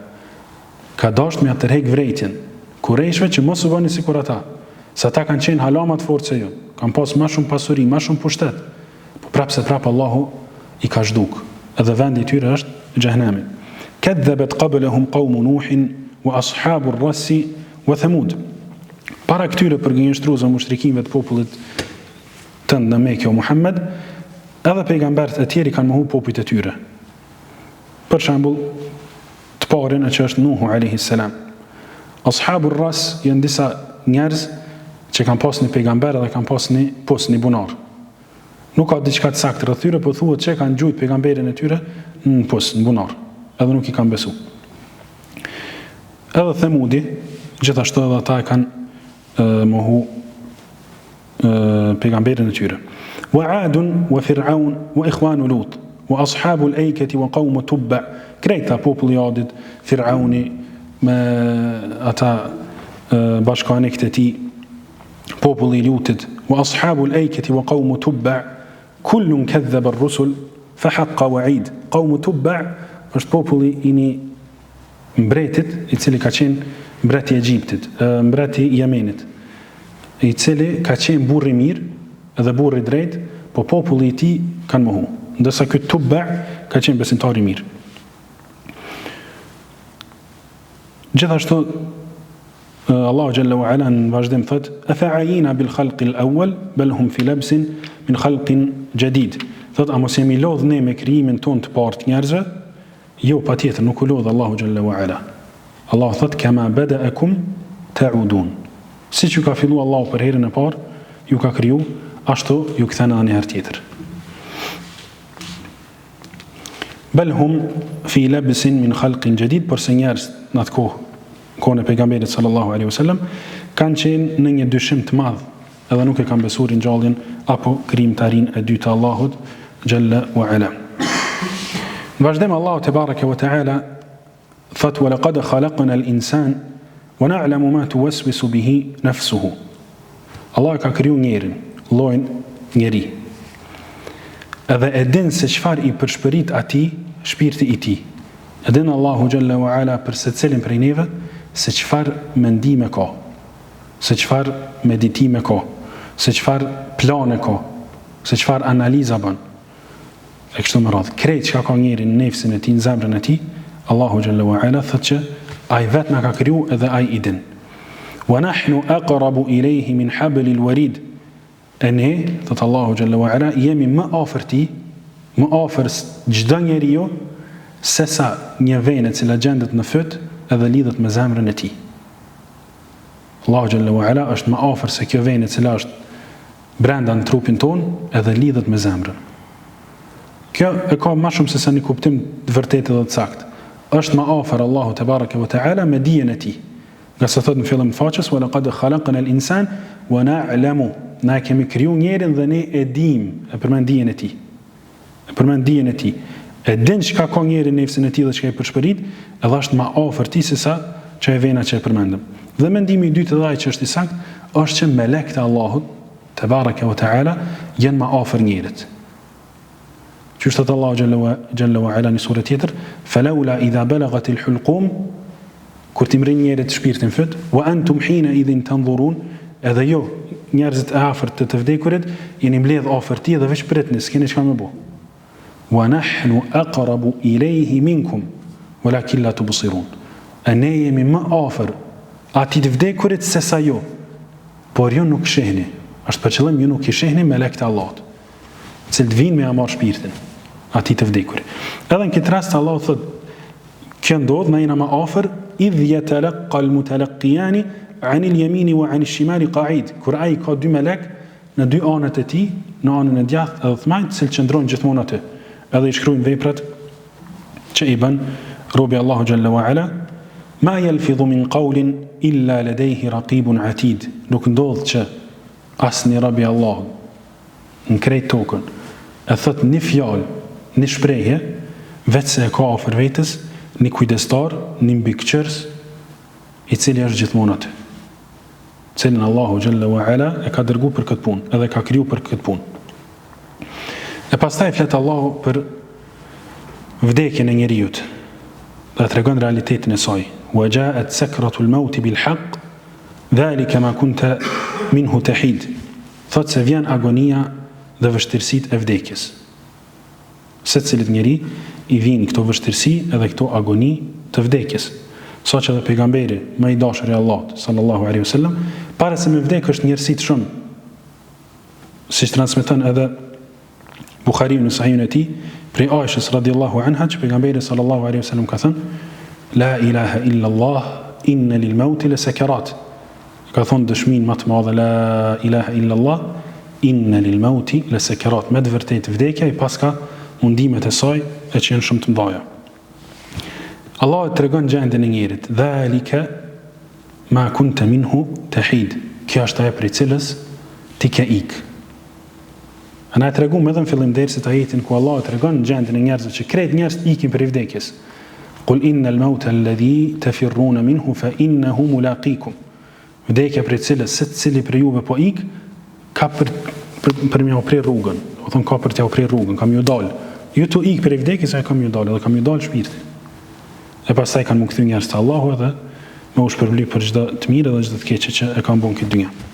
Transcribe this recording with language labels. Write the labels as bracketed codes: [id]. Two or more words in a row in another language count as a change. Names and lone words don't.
[sq] Ka dashur me atërheq vrejtjen Kurejshve që mos u bëni sikur ata, se ata kanë qenë halama të fortë se ju, kanë pas më shumë pasuri, më shumë pushtet. Po prapse Allahu i ka zhduk, edhe vendi i tyre është xhehenemi. [ar] كذبت قبلهم قوم نوح وأصحاب الرس وثمود. [sq] para këtyre përgënjeshtruesve mushrikimëve të popullit tënd në Mekë o Muhammed, edhe pejgamberët e tjerë kanë mohu popujt e tyre. Për shembull, të parin që është Nuhu [ar] عليه السلام. [sq] Ashabur ras janë disa njerëz që kanë pas një pejgamber dhe kanë pas një bunar. Nuk ka diçka të saktë rreth tyre, por thuhet që kanë gjujt pejgamberin e tyre në bunar, edhe nuk i kanë besu. Edhe Themudi, gjithashtu edhe ata e kanë mohu pejgamberin e tyre. [ar] وعاد وفرعون وإخوان لوط وأصحاب الأيكة وقوم تبع, [sq] krejta populli Adit, Fir'auni me ata bashkanikët e tij, populli Lutit, [ar] وأصحاب الأيكة وقوم تبع كل كذب الرسل فحق وعيد. قوم تبع [sq] është populli i një mbretit i cili ka qenë mbreti i Egjiptit, mbreti i Yemenit, i cili ka qenë burri mirë edhe burri drejt, po populli i tij kanë mohu. Ndërsa ky Tubba ka qenë besimtar i mirë. Gjithashtu Allahu [ar] جل وعلا [sq] në vazhdim thot: [ar] "أفعيينا بالخلق الأول بل هم في لبس من خلق جديد." [sq] Thot, a mos jemi lodh ne me krijimin ton të parë të njerëzve? Jo, patjetër nuk u lodh Allahu [ar] جل وعلا. [sq] Allah thot: [ar] "كما بدأكم تعودون." [sq] Siç ju ka filluar Allahu për herën e parë, ju ka kriju, ashtu ju kthen edhe një herë tjetër. [ar] بل هم في لبس من خلق جديد, [sq] por se njerëz në atë kohën e pejgamberit [ar] صلى الله عليه وسلم [sq] kanë qenë në një dyshim të madh, edhe nuk e kanë besuar ringjalljen apo krijimtarinë e dytë të Allahut [ar] جل وعلا. [sq] Vazhdem Allahu [ar] تبارك وتعالى [sq] thot: [ar] "ولقد خلقنا الإنسان ونعلم ما توسوس به نفسه." [sq] Allah ka kriju njerin, llojin njeri. Edhe e din se çfarë i përshpërit atij shpirti i tij. E din Allahu [ar] جل وعلا [sq] për secilin prej neve se çfarë mendime ka, se çfarë meditime ka, se çfarë plane ka, se çfarë analiza bën. E kështu me radhë, krejt që ka njeri në nefsin e tij, në zemrën e tij, Allahu [ar] جل وعلا [sq] thot që ai vetë na ka kriju edhe ai i din. [ar] ونحن أقرب إليه من حبل الوريد. [sq] E ne, thot Allahu [ar] جل وعلا, [sq] jemi më afër tij, më afër çdo njeriu se sa një venë e cila gjendet në fyt edhe lidhet me zemrën e tij. Allahu [ar] جل وعلا [sq] është më afër se kjo venë e cila është brenda në trupin ton edhe lidhet me zemrën. Kjo e ka më shumë se sa një kuptim të vërtetë dhe të saktë. Është më afër Allahu [ar] تبارك وتعالى [sq] me dijen e tij. Nga sa thot në fillim të faqes: [ar] "ولقد خلقنا الإنسان ونعلم." [sq] Na kemi kriju njerin dhe ne e dim, e përmend dijen e tij. E përmend dijen e tij. E din çka ka njeri në nefsin e tij dhe çka i përshpërit, edhe është më afër tij se sa që e vena që e përmendëm. Dhe mendimi i dytë edhe ai që është i saktë është që melekët e Allahut [ar] تبارك وتعالى [sq] janë më afër njerit. Që thot Allahu [ar] جل وعلا [sq] në sura tjetër: [ar] "فلولا إذا بلغت الحلقوم", [sq] kur ti mrin njerit shpirtin fyt, [ar] "وأنتم حينئذ تنظرون", [sq] edhe jo njerëzit e afërt të vdekurit jeni mbledh afër tij dhe veç pritni, s'keni çka më bëu. [ar] "ونحن أقرب إليه منكم ولكن لا تبصرون." [sq] Ne jemi më afër atij të vdekurit se sa ju, por ju nuk shihni. Është për qëllim ju nuk i shihni melekët e Allahut, cilët vinë me marr shpirtin atij të vdekurit. Edhe në këtë rast Allahu thotë, kjo ndodh na jena më afër [ar] إذ يتلقى المتلقيان عن اليمين وعن الشمال قعيد. [sq] Kur ai ka dy melek në dy anët e tij, në anën e djathtë edhe të majtë, cilë qëndrojnë gjithmonë aty, edhe i shkruajnë veprat që i bën robi Allahu [ar] جل وعلا. "ما يلفظ من قول إلا لديه رقيب عتيد." [sq] Nuk ndodh që asnjë robi Allahu në krejt tokën e thot një fjalë, një shprehje, vetë se e ka afër vetes një kujdestar, një mbikëqyrës i cili është gjithmonë aty, cilin Allahu [ar] جل وعلا [sq] e ka dërguar për këtë punë, edhe ka kriju për këtë punë. E pastaj flet Allahu për vdekjen e njerëzit, dhe tregon realitetin e saj. [ar] "وجاءت سكرة الموت بالحق ذلك ما كنت منه تحيد." [sq] Thot se vjen agonia dhe vështirësitë e vdekjes. Secilit njeri i vijnë këto vështirësi edhe këto agoni të vdekjes. sa që dhe pejgamberi më i dashur i Allahut [ar] صلى الله عليه وسلم, [sq] para se me vdek është njerëzit shumë, siç transmeton edhe Buhariu në Sahihun e tij, prej Aishës [ar] رضي الله عنها, [sq] që pejgamberi [ar] صلى الله عليه وسلم [sq] ka thënë: [ar] لا إله إلا الله إن للموت لسكرات. [sq] Ka thonë dëshmin më të madhe, [ar] لا إله إلا الله إن للموت لسكرات. [sq] Me të vërtetë vdekja i paska mundimet e saj e që janë shumë të mëdha. Allah të tregon gjendjen e njerit, [ar] ذلك ما كنت منه تحيد. [sq] Kjo është ajo prej cilës ti ke ik. Ana të regum edhe në fillim dersit ajetin ku Allah të regon gjendjen e njerëzve që krejt njerëz ikin për vdekjes. [ar] قل إن الموت الذي تفرون منه فإنه ملاقيكم. [sq] Vdekja prej cilës se cili për juve po ik, ka për m'ja uprir rrugën. O thonë ka për t'ja uprir rrugën, kam ju dal. Ju tu ik për vdekjes, a kam ju dal, edhe kam ju dal shpirti. E pastaj kanë më kthy njerëz te Allahu edhe me u shpërblyp për çdo të mirë dhe çdo të keqe që e kanë bën këtë dynjë.